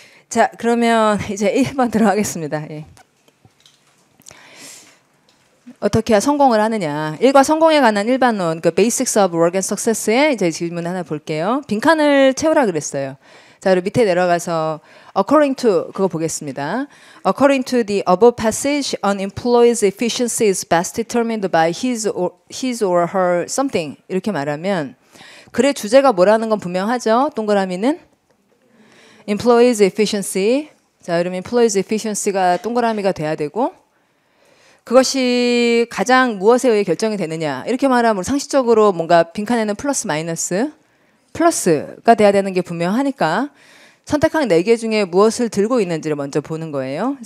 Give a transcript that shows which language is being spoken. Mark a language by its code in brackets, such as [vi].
[ko] 자, 그러면 이제 1번 들어가겠습니다. 예. 어떻게 성공을 하느냐. 일과 성공에 관한 일반론, 그 Basics of Work and Success의 이제 질문 하나 볼게요. 빈칸을 채우라 그랬어요. 자, 그리고 밑에 내려가서 according to 그거 보겠습니다. [en] According to the above passage, an employee's efficiency is best determined by his or her something. [ko] 이렇게 말하면 글의 주제가 뭐라는 건 분명하죠. 동그라미는 employees efficiency. 자, 그러면 employees efficiency가 동그라미가 돼야 되고, 그것이 가장 무엇에 의해 결정이 되느냐. 이렇게 말하면 상식적으로 뭔가 빈칸에는 플러스 마이너스, 플러스가 돼야 되는 게 분명하니까 선택한 4개 중에 무엇을 들고 있는지를 먼저 보는 거예요.